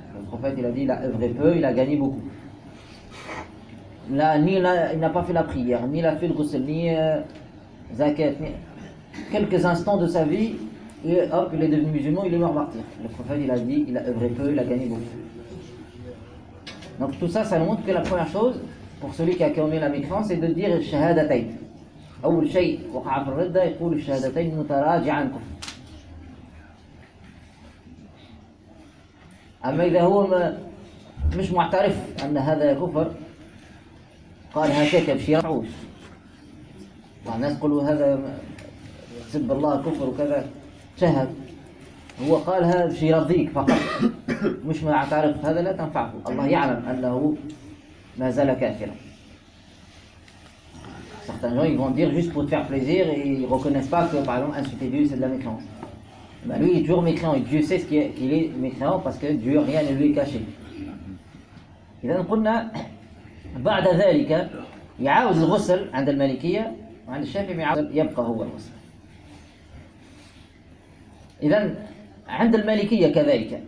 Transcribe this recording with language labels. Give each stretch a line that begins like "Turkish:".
French: Le prophète, il a dit, il a œuvré peu, il a gagné beaucoup. Là, ni là, il n'a pas fait la prière, ni il a fait le ghusl, ni zakat, ni quelques instants de sa vie, et hop, il est devenu musulman, il est mort martyr. Le prophète, il a dit, il a œuvré peu, il a gagné beaucoup. Donc tout ça, ça montre que la première chose, pour celui qui a commis la mécréance, c'est de dire « shahadatayn ».
Arabic: أول شيء وقع في الردة يقول الشهادتين متراجع عن كفر. أما إذا هو ما مش معترف أن هذا كفر قال هكاك بشي رعوش، الناس قالوا هذا سب الله كفر وكذا شهد، هو قالها بشي رضيك فقط مش معترف، هذا لا تنفعه، الله يعلم أنه ما زال كافرا.
French: Certains gens ils vont dire juste pour te faire plaisir et ils ne reconnaissent pas que par exemple insulter Dieu c'est de la mécréance. Ben lui il est toujours mécréant et Dieu sait ce qu'il est mécréant parce que Dieu rien ne lui est caché. Et là nous avons dit après ça, il a besoin de ghusl chez le malikia et chez le shafi'i il a besoin de ghusl. Et là nous avons dit chez le malikia c'est comme ça.